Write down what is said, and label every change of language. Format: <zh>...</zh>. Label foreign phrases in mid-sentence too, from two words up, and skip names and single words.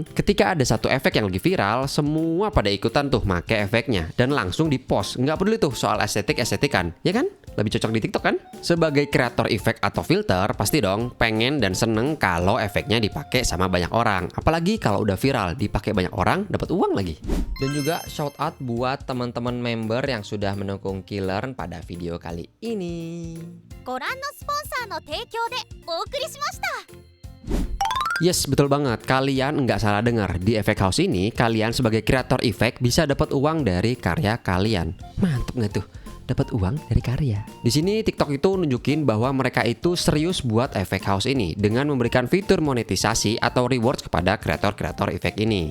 <id>Ketika ada satu efek yang lagi viral, semua pada ikutan tuh make efeknya dan langsung dipost. Nggak peduli tuh soal estetik-estetikan, ya kan? Lebih cocok di TikTok kan? Sebagai kreator efek atau filter, pasti dong pengen dan seneng kalau efeknya dipakai sama banyak orang. Apalagi kalau udah viral, dipakai banyak orang, dapat uang lagi. Dan juga</id> <en>shout out</en> <id>buat teman-teman member yang sudah mendukung Killern pada video kali ini.</id> <ja>ご覧のスポンサーの提供でお送りしました。</ja> <id>Yes, betul banget. Kalian nggak salah dengar. Di Effect House ini, kalian sebagai kreator efek bisa dapat uang dari karya kalian. Mantep nggak tuh? Dapat uang dari karya. Di sini TikTok itu nunjukin bahwa mereka itu serius buat Effect House ini dengan memberikan fitur monetisasi atau rewards kepada kreator-kreator efek ini.</id>